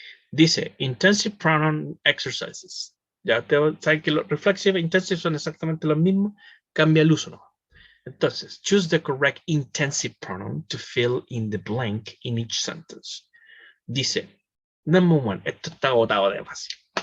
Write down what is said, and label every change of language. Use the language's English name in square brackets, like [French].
[Spanish] Dice, [English] intensive pronoun exercises. [Spanish] Ya te saben que los reflexive e intensive son exactamente los mismos, cambia el uso, ¿no? Entonces, [English] choose the correct intensive pronoun to fill in the blank in each sentence. [Spanish] Dice, [English] number one, [Spanish] esto está agotado de fácil.